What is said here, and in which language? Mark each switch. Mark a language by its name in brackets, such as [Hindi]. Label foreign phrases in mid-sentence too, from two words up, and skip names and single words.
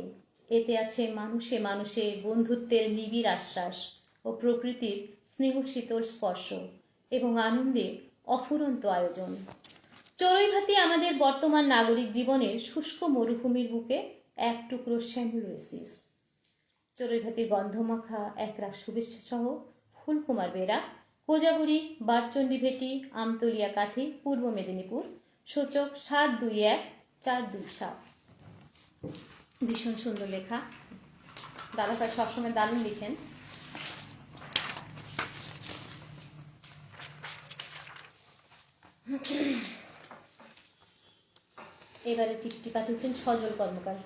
[Bangla] এতে আছে মানুষে মানুষে বন্ধুত্বের নিবিড় আশ্বাস ও প্রকৃতির স্নেহশীতল স্পর্শ এবং আনন্দে অফুরন্ত আয়োজন। চড়ুই ভাতি আমাদের বর্তমান নাগরিক জীবনের শুষ্ক মরুভূমির বুকে এক টুকরো শ্যামল ওয়েসিস। চড়ুই ভাতির গন্ধমাখা একরাশ শুভেচ্ছা সহ ফুলকুমার বেরা, কোজাগুড়ি, বারচণ্ডী ভেটি, আমতলিয়া, কাথি, পূর্ব মেদিনীপুর। সূচক 721-427। ভীষণ সুন্দর লেখা, দাদা ভাই সবসময় দারুণ লিখেন। এবারে চিঠিটি পাঠিয়েছেন সজল কর্মকার।